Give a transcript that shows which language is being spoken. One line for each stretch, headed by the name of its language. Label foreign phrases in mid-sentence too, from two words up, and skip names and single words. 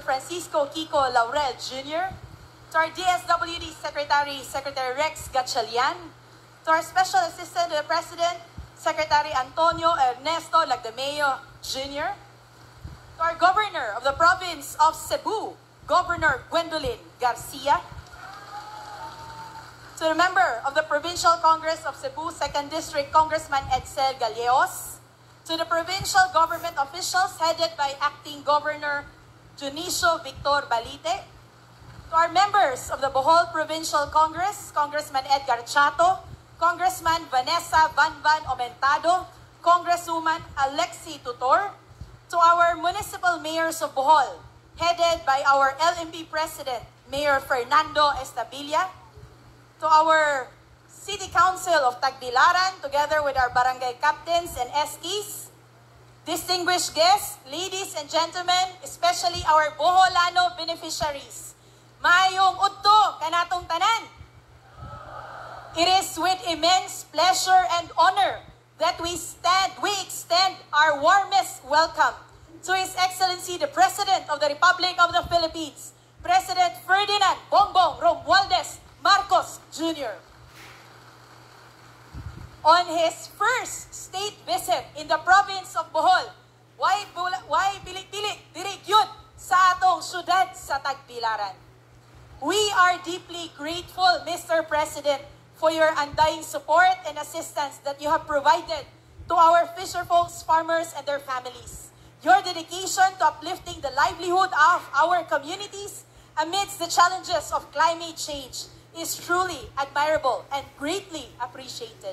English: Francisco Kiko Laurel Jr., to our DSWD Secretary, Secretary Rex Gatchalian, to our Special Assistant to the President, Secretary Antonio Ernesto Lagdameo Jr., to our Governor of the Province of Cebu, Governor Gwendolyn Garcia, to the Member of the Provincial Congress of Cebu 2nd District, Congressman Edsel Gallegos, to the provincial government officials headed by Acting Governor Junicio Victor Balite, to our members of the Bohol Provincial Congress, Congressman Edgar Chato, Congressman Vanessa Van Omentado, Congresswoman Alexi Tutor, to our municipal mayors of Bohol, headed by our LMP President, Mayor Fernando Estabilia, to our City Council of Tagbilaran, together with our barangay captains and SKs, distinguished guests, ladies and gentlemen, especially our Boholano beneficiaries.
Cebuano: Maayong udto kanatong tanan.
English: It is with immense pleasure and honor that we extend our warmest welcome to His Excellency the President of the Republic of the Philippines, President Ferdinand Bongbong Romualdez Marcos Jr. On his first state visit in the province of Bohol, why
Cebuano: pili-pili diri gyud sa atong syudad sa Tagbilaran.
English: We are deeply grateful, Mr. President, for your undying support and assistance that you have provided to our fisherfolks, farmers, and their families. Your dedication to uplifting the livelihood of our communities amidst the challenges of climate change is truly admirable and greatly appreciated.